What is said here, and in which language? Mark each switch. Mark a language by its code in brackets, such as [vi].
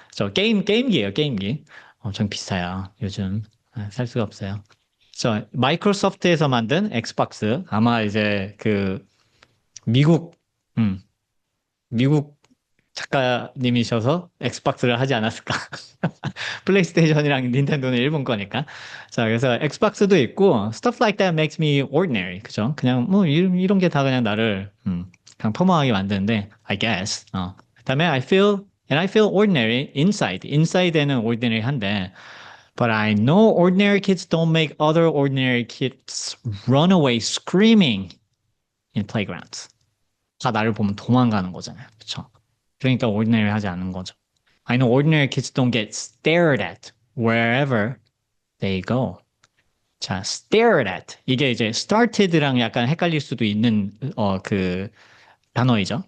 [ko] 저 게임기예요, 게임기. 엄청 비싸요, 요즘. 살 수가 없어요. 마이크로소프트에서 만든 엑스박스 아마 이제 미국 음, 미국 작가님이셔서 엑스박스를 하지 않았을까. 플레이스테이션이랑 닌텐도는 일본 거니까. 자, 그래서 엑스박스도 있고, [en] stuff like that makes me ordinary. [ko] 그죠? 그냥, 뭐, 이런 게 다 그냥 나를, 그냥 평범하게 만드는데, [en] I guess. [ko] 그다음에 [en] and I feel ordinary inside. [ko] inside에는 ordinary 한데, [en] but I know ordinary kids don't make other ordinary kids run away screaming in playgrounds. [ko] 다 나를 보면 도망가는 거잖아요. 그쵸? 그러니까 ordinary 하지 않는 거죠. [en] I know ordinary kids don't get stared at wherever they go. 자, stared at. [ko] 이게 이제 started랑 약간 헷갈릴 수도 있는, 단어이죠.